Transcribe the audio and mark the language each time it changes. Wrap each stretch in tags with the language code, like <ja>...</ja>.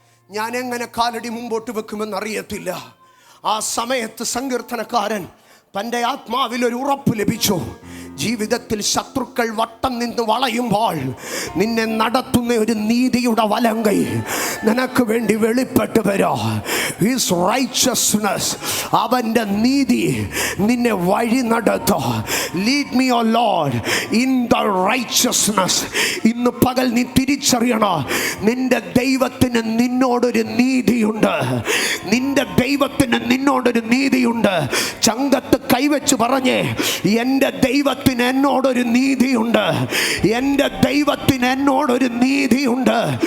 <ml>ഞാൻ എങ്ങനെ കാലടി മുമ്പോട്ട് വെക്കുമെന്നറിയത്തില്ല. ആ സമയത്ത് സങ്കീർത്തനക്കാരൻ തൻ്റെ ആത്മാവിൽ ഒരു ഉറപ്പ് ലഭിച്ചു. ജീവിതത്തിൽ ശത്രുക്കൾ വട്ടം നിന്ന് വളയുമ്പോൾ നിന്നെ നടത്തുന്ന ഒരു നീതിയുടെ വലങ്കൈ നിനക്ക് വേണ്ടി വെളിപ്പെട്ട് വരാ.</ml> <en>His righteousness,</en> <ml>അവൻ്റെ നീതി നിന്നെ വഴി നടത്തും.</ml> <en>Lead me, O Lord, in the righteousness.</en> <ml>ഇന്ന് പകൽ നീ തിരിച്ചറിയണം, നിന്റെ ദൈവത്തിന് നിന്നോടൊരു നീതിയുണ്ട്. നിന്റെ ദൈവത്തിന് നിന്നോടൊരു നീതിയുണ്ട്. ചങ്കത്ത് കൈവച്ച് പറഞ്ഞേ, എൻ്റെ ദൈവത്തിന് എന്നോടൊരു നീതിയുണ്ട്. എൻ്റെ ദൈവത്തിന് എന്നോടൊരു നീതിയുണ്ട്.</ml>